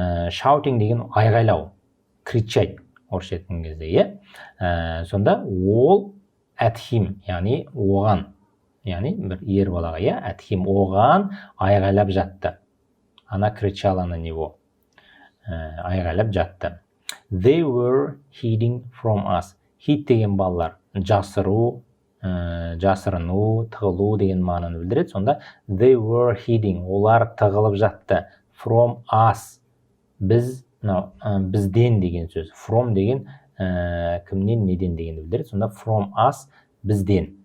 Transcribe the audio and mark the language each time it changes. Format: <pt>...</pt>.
<kk>Shouting деген айғайлау, кричать орысша айтқан кезде, сонда ол at him, яғни оған, яғни бір ер балаға, at him оған айғайлап жатты.</kk> <ru>Она кричала на него.</ru> <kk>Айғайлап жатты.</kk> <en>They were hiding from us.</en> <kk>Hid деген балалар жасыру, жасырыну, тығылу деген мағынаны білдіреді. Сонда</kk> <en>they were hiding,</en> <kk>олар тығылып жатты. From us, бізден деген сөз. From деген кімнен, неден дегенді білдіреді. Сонда from us, бізден.</kk>